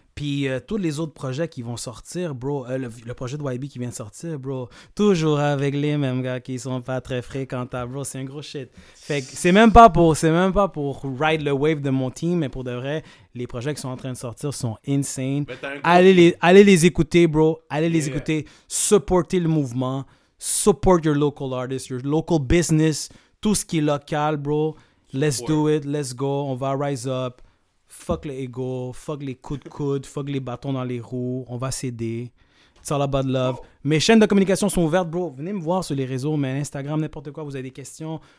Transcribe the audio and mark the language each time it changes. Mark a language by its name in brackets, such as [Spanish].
[French] Puis tous les autres projets qui vont sortir, bro. Le projet de YB qui vient de sortir, bro. Toujours avec les mêmes gars qui sont pas très fréquentables, bro. C'est un gros shit. Fait que c'est même pas pour ride le wave de mon team, mais pour de vrai, les projets qui sont en train de sortir sont insane. Allez les écouter, bro. Allez les écouter. Supportez le mouvement. [English] Support your local artists, your local business. [French] Tout ce qui est local, bro. [English] Let's do it. Let's go. [French] On va rise up. Fuck le ego, fuck les coups de coude, fuck les bâtons dans les roues, on va s'aider. [English] It's all about love. [French] Mes chaînes de communication sont ouvertes, bro. Venez me voir sur les réseaux, mais Instagram, n'importe quoi, vous avez des questions.